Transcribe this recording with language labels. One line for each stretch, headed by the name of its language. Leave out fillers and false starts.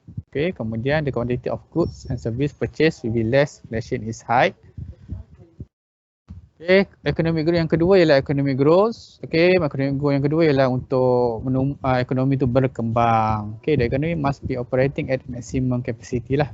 English: Okay, kemudian the quantity of goods and service purchase will be less, inflation is high.
Malay: Okay, economic growth yang kedua ialah economic growth. Okay, economic growth yang kedua ialah untuk ekonomi tu berkembang.
English: Okay, the economy must be operating at maximum capacity lah.